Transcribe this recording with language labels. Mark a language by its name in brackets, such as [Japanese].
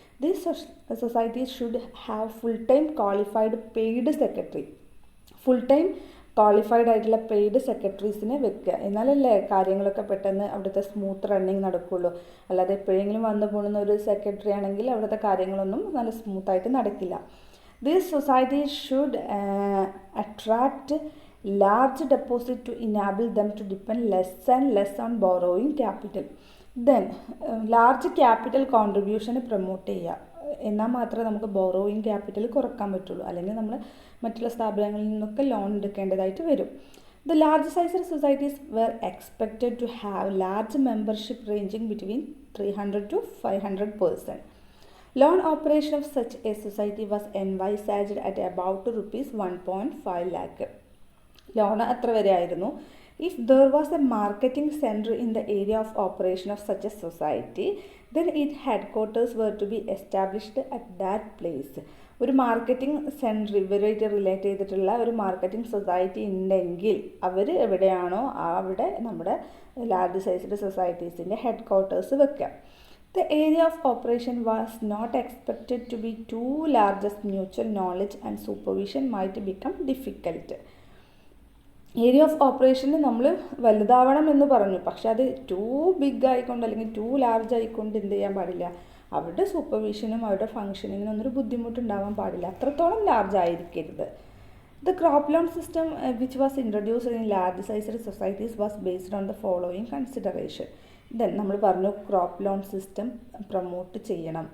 [English] These societies should have full time qualified paid secretary. [Malayalam] Full time qualified ആയിട്ടുള്ള paid സെക്രട്ടറീസിനെ വെക്കുക. എന്നാലല്ലേ കാര്യങ്ങളൊക്കെ പെട്ടെന്ന് അവിടുത്തെ സ്മൂത്ത് റണ്ണിങ് നടക്കുകയുള്ളൂ. അല്ലാതെ എപ്പോഴെങ്കിലും വന്നു പോകുന്ന ഒരു സെക്രട്ടറി ആണെങ്കിൽ അവിടുത്തെ കാര്യങ്ങളൊന്നും നല്ല സ്മൂത്തായിട്ട് നടക്കില്ല. [English] These societies should attract large deposit to enable them to depend less and less on borrowing capital. Then large capital contribution [Malayalam] promote ചെയ്യുക. എന്നാൽ മാത്രമേ നമുക്ക് ബോറോയിങ് ക്യാപിറ്റൽ കുറക്കാൻ പറ്റുള്ളൂ. അല്ലെങ്കിൽ നമ്മൾ മറ്റുള്ള സ്ഥാപനങ്ങളിൽ നിന്നൊക്കെ ലോൺ എടുക്കേണ്ടതായിട്ട് വരും. [English] The large size societies were expected to have large membership ranging between 300 to 500%. Loan operation of such a society was envisaged at about rupees 1.5 lakh. [Malayalam] Loan അത്ര വരെ ആയിരുന്നു. [English] If there was a marketing center in the area of operation of such a society, then its headquarters were to be established at that place. [Malayalam] ഒരു marketing centre ഇവരായിട്ട് relate ചെയ്തിട്ടുള്ള ഒരു marketing society ഉണ്ടെങ്കിൽ അവർ എവിടെയാണോ അവിടെ നമ്മുടെ ലാർജ് സൈസ്ഡ് സൊസൈറ്റീസിൻ്റെ ഹെഡ് ക്വാർട്ടേഴ്സ് വെക്കുക. [English] The area of operation was not expected to be too large as mutual knowledge and supervision might become difficult. [Malayalam] Area of ഓപ്പറേഷന് നമ്മൾ വലുതാവണം എന്ന് പറഞ്ഞു. പക്ഷെ അത് ടൂ ബിഗ് ആയിക്കൊണ്ട് അല്ലെങ്കിൽ ടൂ ലാർജ് ആയിക്കൊണ്ട് എന്ത് ചെയ്യാൻ പാടില്ല, അവരുടെ സൂപ്പർവിഷനും അവരുടെ ഫങ്ഷനിങ്ങിനും ഒന്നൊരു ബുദ്ധിമുട്ടുണ്ടാവാൻ പാടില്ല. അത്രത്തോളം ലാർജ് ആയിരിക്കരുത്. [English] The crop loan system which was introduced in large sized societies was based on the following consideration. [Malayalam] Then നമ്മൾ പറഞ്ഞു ക്രോപ്പ് ലോൺ സിസ്റ്റം പ്രൊമോട്ട് ചെയ്യണം.